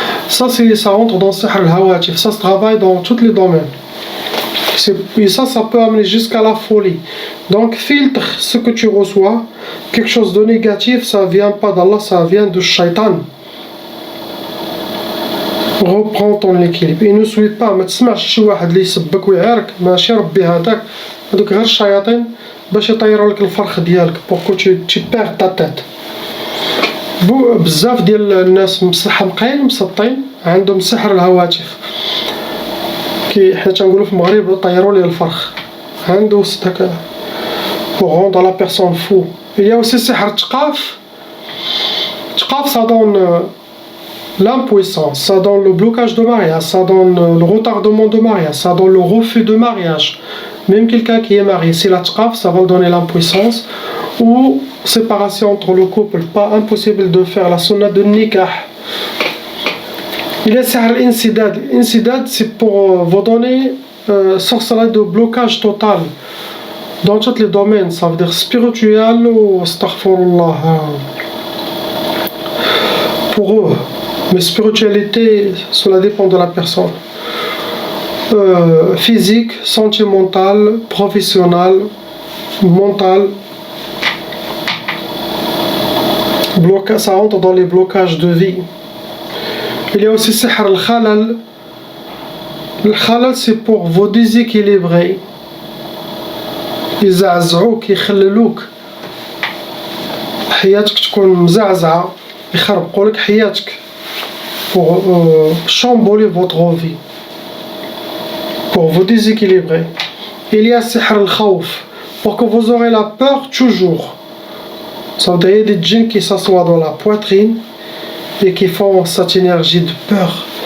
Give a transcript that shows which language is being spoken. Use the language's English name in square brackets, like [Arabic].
[French] Ça rentre dans sihr al-hawatif, ça se travaille dans tous les domaines. Et ça peut amener jusqu'à la folie. Donc filtre ce que tu reçois. Quelque chose de négatif, ça vient pas d'Allah, ça vient du shaitan. Reprends ton équilibre. Et ne souhaite pas, [Arabic] ما تسمعش شي واحد اللي يسبك ويعارك، ماشي ربي هذاك، هذوك غير الشياطين باش يطيروا لك الفرخ ديالك بوركو [French] tu perds ta tête. [Arabic] بزاف ديال الناس محمقين مسطين عندهم سحر الهواتف، حنا تنقولوا في المغرب طيروا لي الفرخ، عنده داك [French] pour rendre la personne fou. Il y a aussi سحر الثقاف. الثقاف ça donne l'impuissance, ça donne le blocage de mariage, ça donne le retardement de mariage, ça donne le refus de mariage. Même quelqu'un qui est marié, si la tqaf, ça va donner l'impuissance ou séparation entre le couple, pas impossible de faire la sunna de nikah. Il y a sihr l'insidad. L'insidad, c'est pour vous donner sorcellerie de blocage total dans tous les domaines, ça veut dire spirituel ou astaghfirullah pour eux. Mais spiritualité, cela dépend de la personne. Physique, sentimentale, professionnelle, mentale. Ça rentre dans les blocages de vie. Il y a aussi sihr al-khalal. Le khalal, c'est pour vous déséquilibrer. [Arabic] يزعزعوك يخللوك حياتك تكون مزعزعة يخربقوا لك حياتك [French] pour chambouler votre vie, pour vous déséquilibrer. Il y a sihr al-khawf, pour que vous aurez la peur toujours. Ça veut dire des djinns qui s'assoient dans la poitrine et qui font cette énergie de peur.